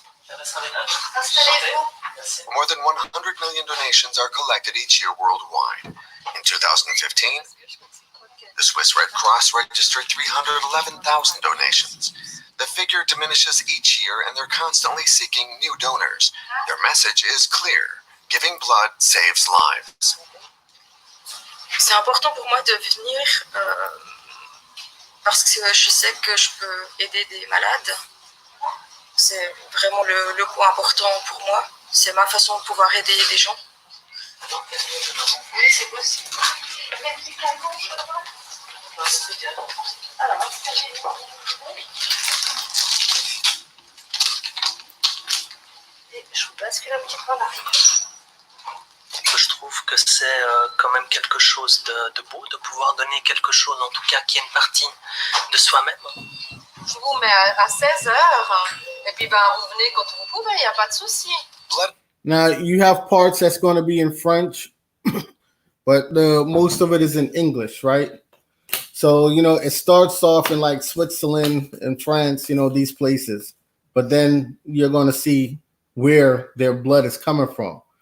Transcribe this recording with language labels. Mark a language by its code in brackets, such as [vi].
[en] More than 100 million donations are collected each year worldwide. In 2015, the Swiss Red Cross registered 311,000 donations. The figure diminishes each year and they're constantly seeking new donors. Their message is clear. Giving blood saves lives. [fr] C'est important pour moi de venir parce que je sais que je peux aider des malades. C'est vraiment le point important pour moi. C'est ma façon de pouvoir aider des gens. Oui, c'est possible. Je vous bascule un petit peu en arrière. Je trouve que c'est quand même quelque chose de beau de pouvoir donner quelque chose, en tout cas qui est une partie de soi-même. Je vous mets à 16h et puis vous venez quand vous pouvez, il n'y a pas de souci. [en] Now you have parts that's going to be in French, but most of it is in English, right? So, it starts off in like Switzerland and France, these places, but then you're going to see where their blood is coming from.